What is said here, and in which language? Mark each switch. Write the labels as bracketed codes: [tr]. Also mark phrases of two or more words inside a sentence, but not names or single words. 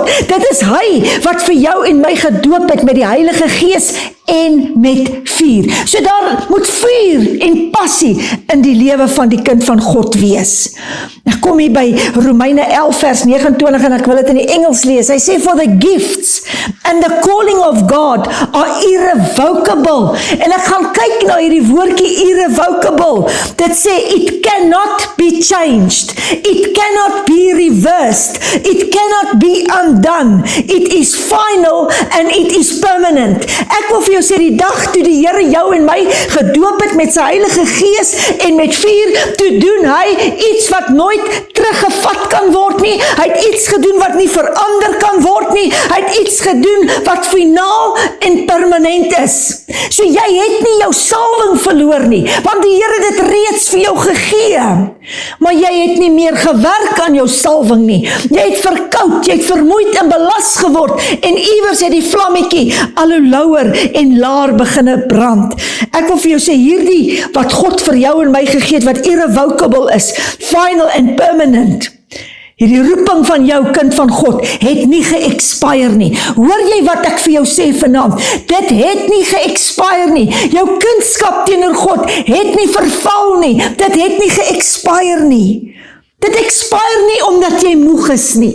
[af] Dit is hy wat vir jou en my gedoop het met die Heilige Gees en met vuur. So daar moet vuur en passie in die lewe van die kind van God wees. Ek kom hier by Romeine 11 vers 29 en ek wil dit in die Engels lees. Hy sê, [en] for the gifts and the calling of God are irrevocable. [af] En ek gaan kyk na hierdie woordjie irrevocable. Dit sê, [en] it cannot be changed. It cannot be reversed. It cannot be undone. It is final and it is permanent. [af] Ek wil vir jou sê, die dag toe die Here jou en my gedoop het met sy Heilige Gees en met vuur, toe doen hy iets wat nooit teruggevat kan word nie. Hy het iets gedoen wat nie verander kan word nie. Hy het iets gedoen wat finaal en permanent is. So jy het nie jou salwing verloor nie, want die Here het dit reeds vir jou gegee. Maar jy het nie meer gewerk aan jou salwing nie. Jy het verkoud, jy het vermoeid en belas geword, en iewers het die vlammetjie al hoe louer en laer beginne brand. Ek wil vir jou sê, hierdie wat God vir jou en my gegee het, wat irrevocable is, [en] final and permanent, [af] hierdie roeping van jou kind van God, het nie ge-expire nie. Hoor jy wat ek vir jou sê vanaand? Dit het nie ge-expire nie. Jou kindskap teenoor God het nie verval nie. Dit het nie ge-expire nie. Dit expire nie omdat jy moeg is nie.